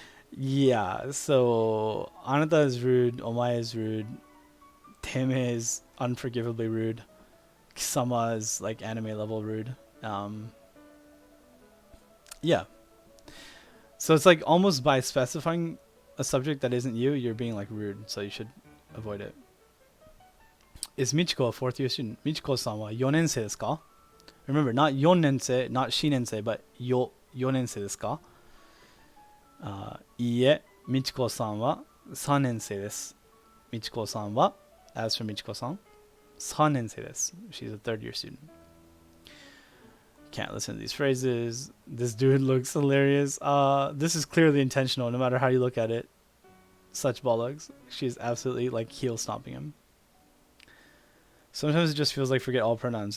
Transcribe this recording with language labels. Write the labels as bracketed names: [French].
[English] Yeah, so anata is rude, omae is rude, teme is unforgivably rude, kisama is like anime level rude. Yeah. So it's like almost by specifying a subject that isn't you, you're being like rude, so you should avoid it. Is Michiko a fourth year student? [Japanese] Michiko-san wa 4年生ですか? [English] Remember, not [Japanese] 4年生, not 4年生, but 4年生ですか? いいえ、みちこさんは3年生です。みちこさんは [English] As for Michiko-san, [Japanese] 3年生です. [English] She's a third year student. Can't listen to these phrases. This dude looks hilarious. This is clearly intentional, no matter how you look at it. Such bollocks. She's absolutely like heel stomping him. Sometimes it just feels like forget all pronouns.